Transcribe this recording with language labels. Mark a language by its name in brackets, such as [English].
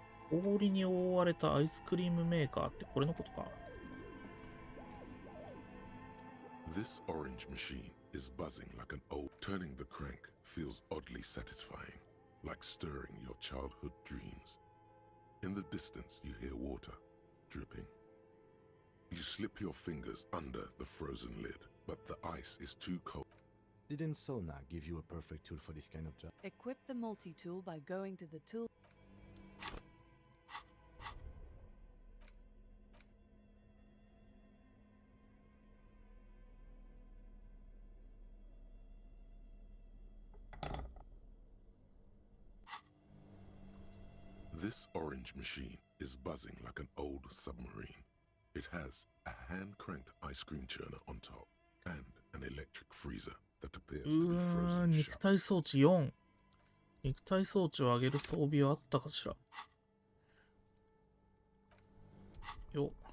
[Japanese] 氷に覆われたアイスクリームメーカーってこれのことか。 [English] This orange machine is buzzing like an old. Turning the crank feels oddly satisfying, like stirring your childhood dreams. In the distance, you hear water dripping. You slip your fingers under the frozen lid, but the ice is too cold. Didn't Sona give you a perfect tool for this kind of job? Equip the multi-tool by going to the tool... This orange machine is buzzing like an old submarine. It has a hand-cranked ice cream churner on top and an electric freezer that appears to be frozen [Japanese] 肉 [English] shut. [Japanese] 体装置4。肉体装置を上げる装備はあったかしら。よ。